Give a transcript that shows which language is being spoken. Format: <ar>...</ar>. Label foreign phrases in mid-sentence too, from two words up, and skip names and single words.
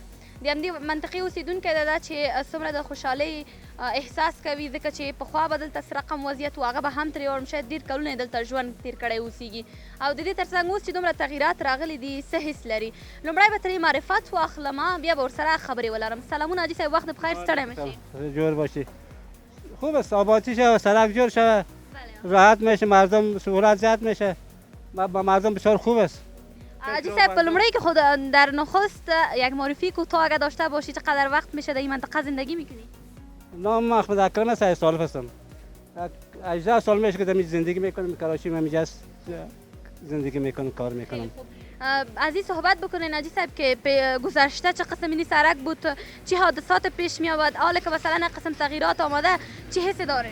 <ps>د همدې منطقې اوسیدونکی ده چې څومره د خوشحالۍ احساس کوي، ځکه چې پخوا به دلته رقم وضعیت و، هغه به هم ترې وړم شاید ډېر کلونه یې دلته ژوند تېر کړی اوسیږي او د دې تر څنګ اوس چې دومره تغییرات راغلي دي څه حس لري. لومړی به ترې معرفت واخلم، بیا به ورسره خبرې ولرم. سلامونه حاجي صاحب، وقت بخیر، ستړی مه شئ.</ps> <fa>جور باشی. خوب است، آبادی شود، سړک جور شود، راحت میشه، مردم سهولت زیاد میشه، با مردم بسیار خوب است. حاجی صاحب،</fa> <ps>په لومړی کې</ps> <fa>خود در نخست یک معرفی کوتاه اگر داشته باشی چقدر وقت میشه در این منطقه زندگی میکنی؟ نام احمد اکرم است، 30 سال هستم. 18 سال میشه که در زندگی میکنم، کراچی من اینجا زندگی میکنم، کار میکنم. از این صحبت بکنین حاجی صاحب که گذشته چه قسم این سرک بود، چه حادثات پیش می آمد، حالا که مثلا قسم تغییرات آمده چه حسی دارین؟</fa>